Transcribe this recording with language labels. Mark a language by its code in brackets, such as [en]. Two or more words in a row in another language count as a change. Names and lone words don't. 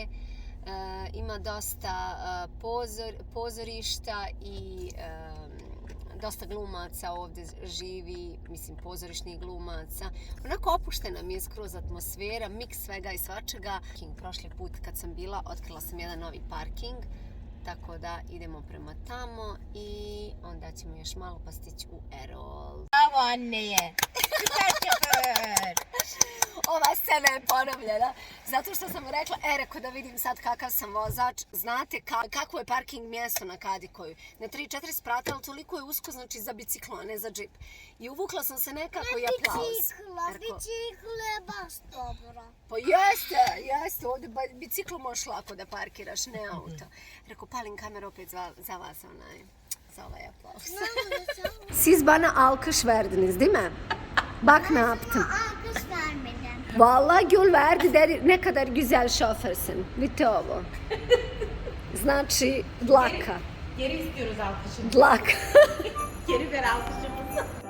[bs] Ima dosta pozorišta i dosta glumaca ovdje živi, mislim pozorišnih glumaca. Onako opuštena mi je skroz atmosfera, miks svega i svačega. Prošli put kad sam bila, otkrila sam jedan novi parking, tako da idemo prema tamo i onda ćemo još malo pa stići u Erol. [tr] Bravo anneye. Süper şoför. [bs] Ova scena je ponovljena, zato što sam mu rekla, reko da vidim sad kakav sam vozač, znate kako je parking mjesto na Kadikoju. Na 3-4 sprata, ali toliko je usko, znači za biciklo, a ne za džip. I uvukla sam se nekako i aplauz. Biciklo je baš dobro. Pa jeste, ovdje biciklo možeš lako da parkiraš, ne auto. Reko, palim kameru opet za vas, za ovaj aplauz. [tr] Siz bana alkış verdiniz, değil mi? Bak ne yaptım. Alkış vermeden. Vallahi Gül verdi dedi, ne kadar güzel şoförsün. [bs] Bitti ovo. Znači, dlaka. [tr] Geri istiyoruz alkışımızı. [bs] Dlaka. [tr] Geri ver alkışımızı.